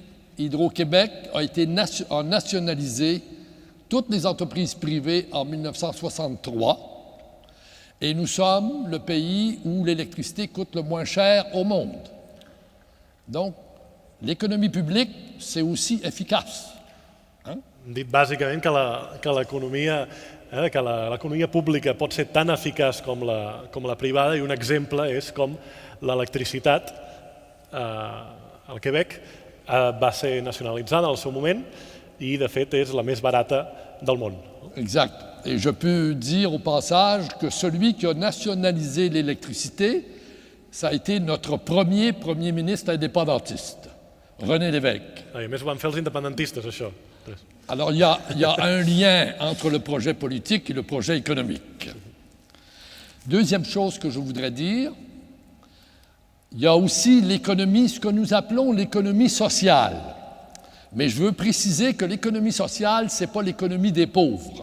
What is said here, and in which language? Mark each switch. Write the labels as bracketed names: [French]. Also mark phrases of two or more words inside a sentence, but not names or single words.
[French] Hydro-Québec a nationalisé toutes les entreprises privées en 1963 et nous sommes le pays où l'électricité coûte le moins cher au monde. Donc, l'économie publique, c'est aussi efficace. [Catalan] Hem dit bàsicament que l'economia pública pot ser tan eficaç com la privada i un exemple és com l'electricitat al Quebec va ser nacionalitzada al seu moment i de fet és la més barata del món. [French] Exact. Et je peux dire au passage que celui qui a nationalisé l'électricité, ça a été notre premier ministre indépendantiste, René Lévesque. [Catalan] I a més ho van fer els independentistes, això. [French] Alors, il y a un lien entre le projet politique et le projet économique. Deuxième chose que je voudrais dire, il y a aussi l'économie, ce que nous appelons l'économie sociale. Mais je veux préciser que l'économie sociale, ce n'est pas l'économie des pauvres.